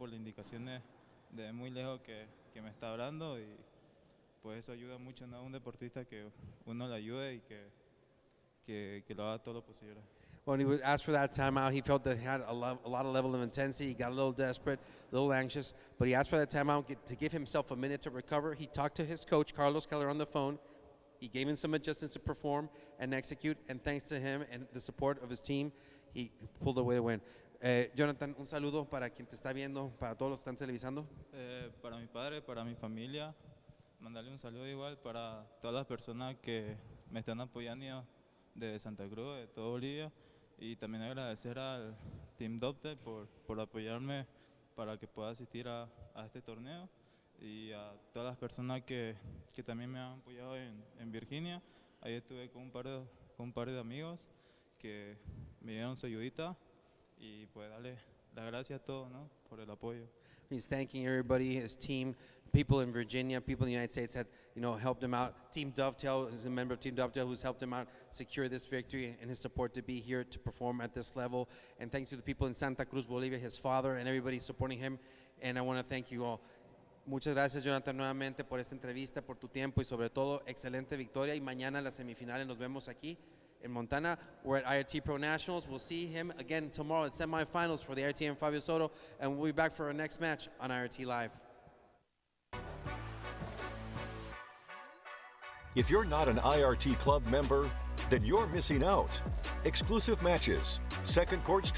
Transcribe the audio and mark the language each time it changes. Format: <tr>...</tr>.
<es>Por las indicaciones de muy lejos que me está hablando y pues eso ayuda mucho, ¿no? A un deportista que uno le ayude y que lo haga todo lo posible.</es> <en>When he was asked for that timeout, he felt that he had a lot of level of intensity. He got a little desperate, a little anxious, but he asked for that timeout to give himself a minute to recover. He talked to his coach, Carlos Keller, on the phone. He gave him some adjustments to perform and execute, and thanks to him and the support of his team, he pulled away the win.</en> <es>Jonathan, un saludo para quien te está viendo, para todos los que están televisando. Para mi padre, para mi familia, mandarle un saludo igual para todas las personas que me están apoyando de Santa Cruz, de todo Bolivia. Y también agradecer al Team Dovetail por apoyarme para que pueda asistir a este torneo y a todas las personas que también me han apoyado en Virginia. Ahí estuve con un par de amigos que me dieron su ayudita y pues darle las gracias a todos, ¿no? Por el apoyo.</es> <en>He's thanking everybody, his team, people in Virginia, people in the United States that helped him out. Team Dovetail is a member of Team Dovetail who's helped him out secure this victory and his support to be here to perform at this level. And thanks to the people in Santa Cruz, Bolivia, his father, and everybody supporting him. And I want to thank you all.</en> <es>Muchas gracias, Jonathan, nuevamente por esta entrevista, por tu tiempo y sobre todo, excelente victoria. Y mañana en las semifinales nos vemos aquí in Montana.</es> <en>We're at Irt Pro Nationals. We'll see him again tomorrow in semifinals for the Irt and Fabio Soto, and we'll be back for our next match on Irt Live. If you're not an IRT Club member, then you're missing out. Exclusive matches, second court stream</en>